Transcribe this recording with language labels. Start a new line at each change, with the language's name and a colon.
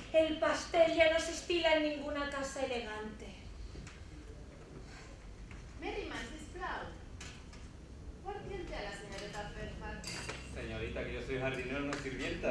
Spanish: El pastel ya no se estila en ninguna casa elegante.
Catalan: Merriman, sisplau. Porti el té a la senyoreta Fairfax.
Spanish: Señorita, que yo soy jardinero, no sirvienta.